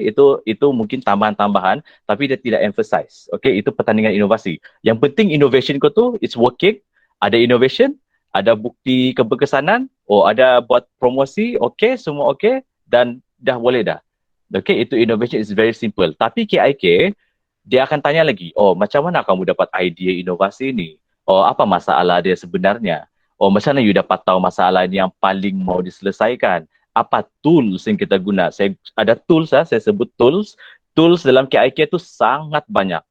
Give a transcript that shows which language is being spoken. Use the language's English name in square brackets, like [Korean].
[Malay] Itu mungkin tambahan-tambahan, tapi dia tidak emphasize. Okay, itu pertandingan inovasi. Yang penting innovation kau tu, [English] it's working. [Malay] Ada innovation, ada bukti keberkesanan, ada buat promosi, okay, semua okay, dan dah boleh dah. [English] Okay, [Malay] itu [English] innovation is very simple. [Malay] Tapi KIK, dia akan tanya lagi, macam mana kamu dapat idea inovasi ni? Apa masalah dia sebenarnya? Macam mana you dapat tahu masalah ni yang paling mau diselesaikan? Apa tools yang kita guna? Saya ada tools, saya sebut tools. Tools dalam KIK tu sangat banyak.